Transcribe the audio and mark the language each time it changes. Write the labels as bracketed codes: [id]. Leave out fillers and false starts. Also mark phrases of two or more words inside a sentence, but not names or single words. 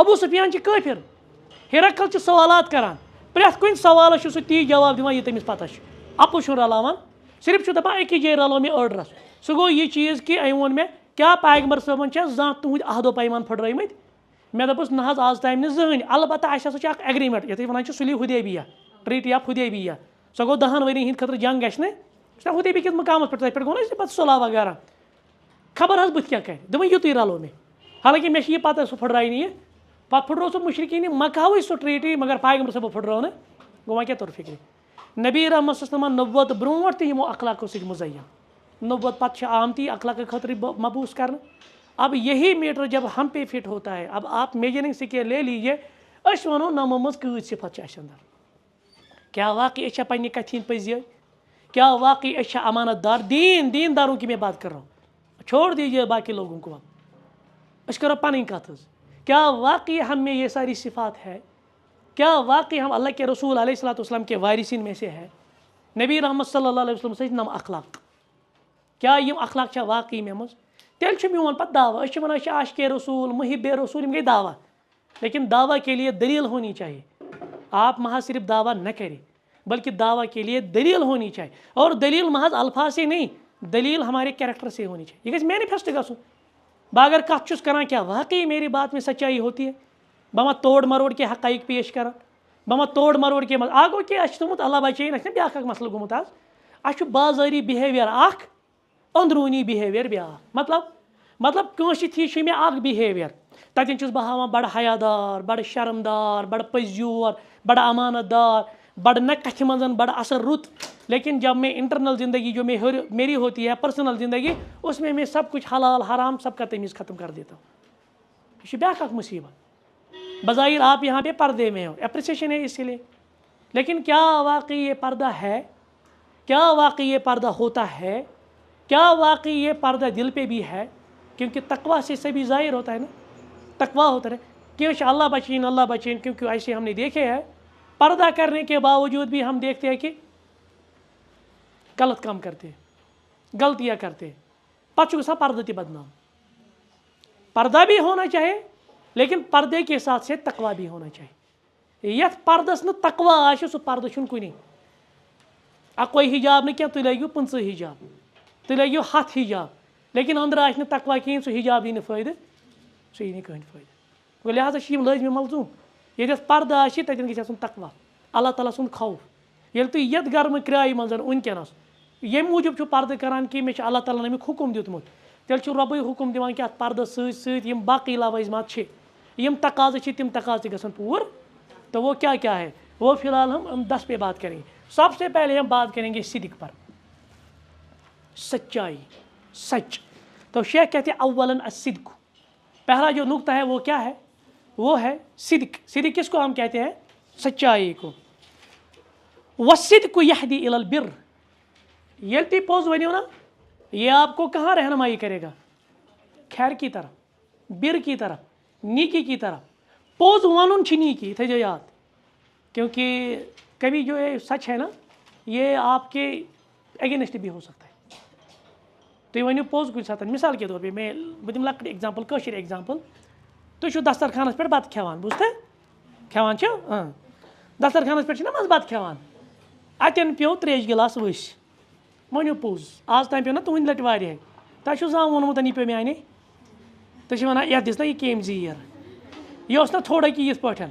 [ks] ابو سفیان چھِ کٲفر، ہرقل چھِ سوالات کران، پرٮ۪تھ کُنہِ سوالس چھُ سُہ تی جواب دِوان یہِ تٔمِس پتہ چھُ، اپُز چھُنہٕ رلاوان، صرف چھُ دپان أکِس جایہِ رلو مےٚ أڑ رژھ۔ سُہ گوٚو یہِ چیٖز کہ أمۍ ووٚن مےٚ کیٛاہ پیغمبر صٲبن چھا زانٛہہ تُہنٛدۍ عہدو پیمان پھٕٹرٲومٕتۍ؟ مےٚ دوٚپُس نہ حظ آز تام نہٕ زٕہٕنۍ، البتہ اَسہِ ہسا چھِ اکھ ایگریمنٹ یتھ أسۍ ونان چھِ صلح حدیبیہ، ٹریٹی آف حدیبیہ، سۄ گوٚو 10 ؤرین ہٕنٛدِ خٲطرٕ جنگ گژھِ نہٕ، سۄ حدیبیہ کِس مقامس پٮ۪ٹھ، تتھ پٮ۪ٹھ گوٚو نہ پتہٕ صلح وغیرہ، خبر حظ بٕتھِ کیٛاہ کرِ، دوٚپُن یُتُے رلو مےٚ، حالانکہ مےٚ چھِ یہِ پتہ سُہ پھٕٹرایہِ نہٕ یہِ، پتہٕ پھٕٹروو سُہ مشرکین مکہٕوٕے سُہ ٹریٹی، مگر پیغمبر صٲبو پھٕٹرٲو نہٕ، گوٚو وۄنۍ کیٛاہ توٚر فکرِ۔ نبی رحمت [ar] صلی اللہ علیہ وسلم [ks] نبوت برونٛٹھ تہِ یِمو اخلاقو سۭتۍ مزین، نبوت پتہٕ چھِ آمتی اخلاق خٲطرٕ مبوٗس کرنہٕ۔ [ur] اب یہی میٹر جب ہم پہ فٹ ہوتا ہے، اب آپ [en] measuring scale [ur] لے لیجیے، [ks] أسۍ وَنو نمو منٛز کۭتۍ صفت چھِ اَسہِ اندر، [ur] کیا واقعی [ks] أسۍ چھا پننہِ کتھِ ہٕنٛدۍ پٔزۍ، [ur] کیا واقعی [ks] أسۍ چھا امانت دار، [ur] دین داروں کی میں بات کر رہا ہوں، چھوڑ دیجیے باقی لوگوں کو، [ks] اب أسۍ کرو پنٕنۍ کتھ حظ، [ur] کیا واقعی ہم میں یہ ساری صفات ہے، کیا واقعی ہم اللہ کے رسول [ar] علیہ الصلوۃ والسلام [ur] کے وارثین میں سے ہے، نبی رحمت [ar] صلی اللہ علیہ وسلم [ks] سۭتۍ نم اخلاق، کیا یم اخلاق چھا واقعی مےٚ منٛز؟ تیٚلہِ چھُ میون پتہٕ دعویٰ، أسۍ چھِ ونان أسۍ چھِ عاشقے رسول محب رسول، یِم گٔے دعویٰ، [ur] لیکن دعویٰ کے لیے دلیل ہونی چاہیے، آپ محض صرف دعویٰ نہ کریں بلکہ دعویٰ کے لیے دلیل ہونی چاہیے، اور دلیل محض الفاظ سے نہیں، دلیل ہمارے کیریکٹر سے ہونی چاہیے، [ks] یہ گژھِ مینیفیسٹ گژھُن۔ بہٕ اگر کتھ چھُس کران [ur] کیا واقعی میری بات میں سچائی ہوتی ہے، [ks] بہٕ ما [ur] توڑ مروڑ کے حقائق پیش [ks] کران، بہٕ ما [ur] توڑ مروڑ کے [ks] منٛز اکھ گوٚو کہِ اَسہِ چھُ تھوٚمُت اللہ بچٲیِن، اَسہِ چھُنہ بیٛاکھ اکھ مسلہٕ گوٚمُت آز، اَسہِ چھُ بازٲری بِہیویَر اکھ، أنٛدروٗنی بِہیویَر بیٛاکھ، مطلب کٲنٛسہِ تھی چھُ مےٚ اکھ بِہیویَر، تتٮ۪ن چھُس بہٕ ہاوان بڑٕ حیادار، بڑٕ شرمدار، بڑٕ پٔزیور، بڑٕ امانت دار، بڑٕ نہ کتھِ منٛز بڑٕ اصل رُت، [ur] لیکن جب میں انٹرنل زندگی جو میری ہوتی ہے پرسنل زندگی، اس میں سب کچھ حلال حرام سب کا تمیز ختم کر دیتا ہوں، یہ [ks] بیٛاکھ اکھ مصیبت۔ [ur] بظاہر آپ یہاں پہ پردے میں ہو، اپریسیشن ہے اسی لیے، لیکن کیا واقعی یہ پردہ ہے، کیا واقعی یہ پردہ ہوتا ہے، کیا واقعی یہ پردہ دل پہ بھی ہے، کیونکہ تقویٰ سے سبھی ظاہر ہوتا ہے نا، تقویٰ ہوتا ہے کیوں اللہ بچین، کیونکہ ایسے ہم نے دیکھے ہیں پردہ کرنے کے باوجود بھی ہم دیکھتے ہیں کہ غلط کام کرتے ہیں، غلطیاں کرتے ہیں، [ks] پتہ چھُ گژھان پردہ تہِ بدنام۔ [ur] پردہ بھی ہونا چاہیے لیکن پردے کے ساتھ سے تقویٰ بھی ہونا چاہیے، [ks] یتھ پردس نہٕ تقویٰ آسہِ سُہ پردٕ چھُنہٕ کُنی، اکوے حجاب نہٕ کینٛہہ، تُہۍ لٲگِو 15 حجاب، تُہۍ لٲگِو 100 حجاب، لیکن أنٛدرٕ آسہِ نہٕ تقویٰ کِہیٖنۍ، سُہ حجاب یی نہٕ فٲیدٕ، سُہ یی نہٕ کٕہٕنۍ فٲیدٕ، گوٚو لہٰذا چھِ یِم لٲزمہِ ملزوٗم، ییٚتٮ۪تھ پردٕ آسہِ تتٮ۪ن گژھِ آسُن تقویٰ، اللہ تعالیٰ سُنٛد خوف۔ ییٚلہِ تُہۍ یتھ گرمہٕ کرٛایہِ منٛز وٕنکٮ۪نس ییٚمہِ موٗجوٗب چھُو پردٕ کران کہ مےٚ چھُ اللہ تعالیٰ ہن امیُک حُکم دیُتمُت، تیٚلہِ چھُ رۄبٕے حُکم دِوان کہ اتھ پردس سۭتۍ سۭتۍ یِم باقٕے لوازمات چھِ، یِم تقاضہٕ چھِ تِم تقاضہٕ تہِ گژھن پوٗرٕ، [ur] تو وہ کیا ہے وہ فی الحال ہم 10 پہ بات کریں گے۔ سب سے پہلے ہم بات کریں گے صدق پر، سچائی، سچ. تو شیخ کہتے ہیں اولاً الصدق، پہلا جو نقطہ ہے وہ کیا ہے؟ وہ ہے صدق. صدق کس کو ہم کہتے ہیں؟ سچائی کو. [ar] والصدق یہدی الی البر، [ks] ییٚلہِ تُہۍ پوٚز ؤنِو نا [ur] یہ آپ کو کہاں رہنمائی کرے گا؟ خیر کی طرف، بر کی طرف، نیکی کی طرف. [ks] پوٚز وَنُن چھِ نیکی، تھٲیزیو یاد. [ur] کیونکہ کبھی جو یہ سچ ہے نا یہ آپ کے اگینسٹ بھی ہو سکتا ہے. [ks] تُہۍ ؤنِو پوٚز کُنہِ ساتہٕ، [ur] مثال کے طور پہ [ks] بہٕ دِمہٕ لۄکٕٹ ایگزامپل، کٲشِر ایگزامپل. تُہۍ چھِو دسترخانس پٮ۪ٹھ بتہٕ کھٮ۪وان، بوٗزتھا کھٮ۪وان چھِو دسترخانس پٮ۪ٹھ چھِنا منٛزٕ بتہٕ کھٮ۪وان، اَتٮ۪ن پیوٚو ترٛیشہِ گِلاس ؤسۍ. ؤنِو پوٚز، آز تام پیوٚو نا تُہنٛدِ لٹہِ واریاہ، تۄہہِ چھُو زانٛہہ ووٚنمُت یہِ پیوٚو میانے، تُہۍ چھِو وَنان یتھ دِژ نا یہِ کیٚمۍ زیٖر، یہِ اوس نا تھوڑا کہِ یِتھ پٲٹھۍ.